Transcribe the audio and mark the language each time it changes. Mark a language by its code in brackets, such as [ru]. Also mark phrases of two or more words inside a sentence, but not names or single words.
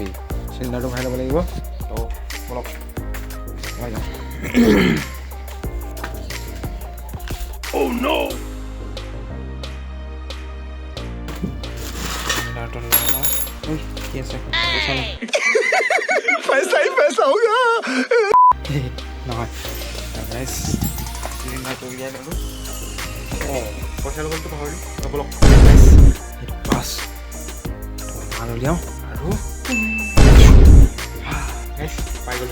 [as] চিলিণ্ডাৰটো ভৰাই ল'ব লাগিব। তো ব'লক ভৰাই যাওঁ। [en] Oh no! [as] চিলিণ্ডাৰটো লৈ লওঁ। ঐ কি আছে? পইচা নাই। [hi] पैसा ही पैसा होगा। [as] নহয় গাইজ চিলিণ্ডাৰটো উলিয়াই ল'লোঁ। পইচা ল'বলৈতো পাহৰিলোঁ। ব'লক গাইজ সেইটো পাছ মাল উলিয়াওঁ আৰু গাইজ পাই গ'লোঁ।